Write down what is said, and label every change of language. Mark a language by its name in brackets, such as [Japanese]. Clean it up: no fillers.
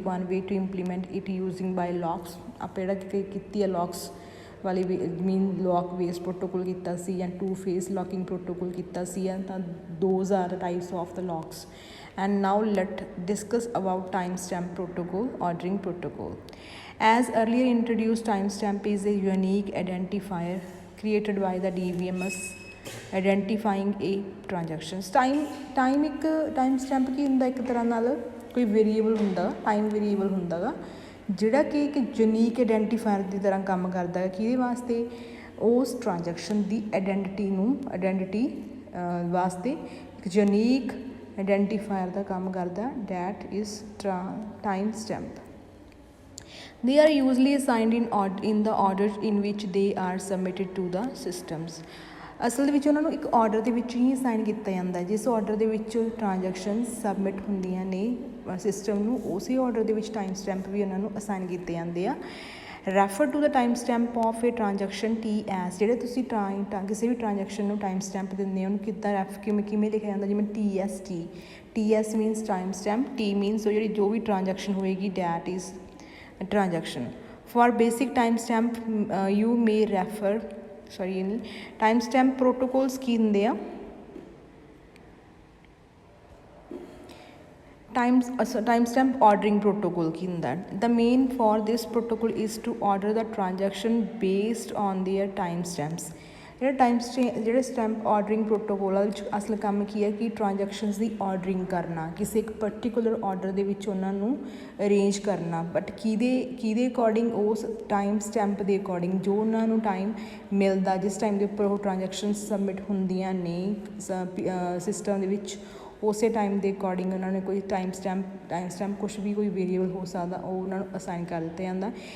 [English] One way to implement it using by locks. [Punjabi] ਆਪਾਂ ਜਿਹੜਾ ਕੀਤੀ ਆ ਲੌਕਸ ਵਾਲੀ ਮੀਨ ਲੌਕ ਬੇਸ ਪ੍ਰੋਟੋਕੋਲ ਕੀਤਾ ਸੀ ਜਾਂ 2 ਫੇਸ ਲੌਕਿੰਗ ਪ੍ਰੋਟੋਕੋਲ ਕੀਤਾ ਸੀ। [English] ਤਾਂ those are the types of the locks. And now let discuss about time stamp protocol ordering protocol. As earlier introduced, timestamp is a unique identifier created by the DBMS identifying a transactions. [Punjabi] time ਇੱਕ time stamp ਕੀ ਹੁੰਦਾ, ਇੱਕ ਤਰ੍ਹਾਂ ਨਾਲ ਕੋਈ variable ਹੁੰਦਾ, time variable ਹੁੰਦਾ ਗਾ ਜਿਹੜਾ ਕਿ ਇੱਕ ਯੂਨੀਕ ਆਈਡੈਂਟੀਫਾਇਰ ਦੀ ਤਰ੍ਹਾਂ ਕੰਮ ਕਰਦਾ ਹੈ। ਕਿਹਦੇ ਵਾਸਤੇ? ਉਸ ਟ੍ਰਾਂਜੈਕਸ਼ਨ ਦੀ ਆਈਡੈਂਟੀਟੀ ਵਾਸਤੇ ਇੱਕ ਯੂਨੀਕ ਆਈਡੈਂਟੀਫਾਇਰ ਦਾ ਕੰਮ ਕਰਦਾ, [English] That is time stamp. They are usually assigned in the order in which they are submitted to the systems. [Punjabi] ਅਸਲ ਦੇ ਵਿੱਚ ਉਹਨਾਂ ਨੂੰ ਇੱਕ ਆਰਡਰ ਦੇ ਵਿੱਚ ਹੀ ਅਸਾਈਨ ਕੀਤਾ ਜਾਂਦਾ ਜਿਸ ਆਰਡਰ ਦੇ ਵਿੱਚ ਟ੍ਰਾਂਜੈਕਸ਼ਨ ਸਬਮਿਟ ਹੁੰਦੀਆਂ ਨੇ ਸਿਸਟਮ ਨੂੰ, ਉਸੇ ਆਰਡਰ ਦੇ ਵਿੱਚ ਟਾਈਮ ਸਟੈਂਪ ਵੀ ਉਹਨਾਂ ਨੂੰ ਅਸਾਈਨ ਕੀਤੇ ਜਾਂਦੇ ਆ। [English] Refer to the time stamp of a transaction TS। [Punjabi] ਜਿਹੜੇ ਤੁਸੀਂ ਕਿਸੇ ਵੀ ਟ੍ਰਾਂਜੈਕਸ਼ਨ ਨੂੰ ਟਾਈਮ ਸਟੈਂਪ ਦਿੰਦੇ ਹੋ ਉਹਨੂੰ ਕਿੱਦਾਂ ਕਿਵੇਂ ਲਿਖਿਆ ਜਾਂਦਾ, ਜਿਵੇਂ TS means time stamp, T means ਉਹ ਜੋ ਵੀ ਟ੍ਰਾਂਜੈਕਸ਼ਨ ਹੋਏਗੀ, [English] That is transaction. For basic timestamp you may refer timestamp protocols [Punjabi] ਕੀ ਹੁੰਦੇ ਆ। [English] timestamp ordering protocol [Punjabi] ਕੀ ਹੁੰਦਾ। [English] The main for this protocol is to order the transaction based on their timestamps. [Punjabi] ਜਿਹੜੇ stamp ordering protocol ਵਿੱਚ ਅਸਲ ਕੰਮ ਕੀ ਹੈ ਕਿ transactions ਦੀ ordering ਕਰਨਾ, ਕਿਸੇ ਇੱਕ ਪਰਟੀਕੂਲਰ ਆਰਡਰ ਦੇ ਵਿੱਚ ਉਹਨਾਂ ਨੂੰ ਅਰੇਂਜ ਕਰਨਾ। ਬਟ ਕਿਹਦੇ ਅਕੋਰਡਿੰਗ? ਉਸ ਟਾਈਮ ਸਟੈਂਪ ਦੇ ਅਕੋਰਡਿੰਗ ਜੋ ਉਹਨਾਂ ਨੂੰ ਟਾਈਮ ਮਿਲਦਾ, ਜਿਸ ਟਾਈਮ ਦੇ ਉੱਪਰ ਉਹ ਟ੍ਰਾਂਜੈਕਸ਼ਨਸ ਸਬਮਿਟ ਹੁੰਦੀਆਂ ਨੇ ਸਿਸਟਮ ਦੇ ਵਿੱਚ, ਉਸੇ ਟਾਈਮ ਦੇ ਅਕੋਰਡਿੰਗ ਉਹਨਾਂ ਨੇ ਕੋਈ ਟਾਈਮ ਸਟੈਂਪ ਕੁਛ ਵੀ ਕੋਈ ਵੇਰੀਏਬਲ ਹੋ ਸਕਦਾ ਉਹ ਉਹਨਾਂ ਨੂੰ ਅਸਾਈਨ ਕਰ ਦਿੱਤਾ ਜਾਂਦਾ।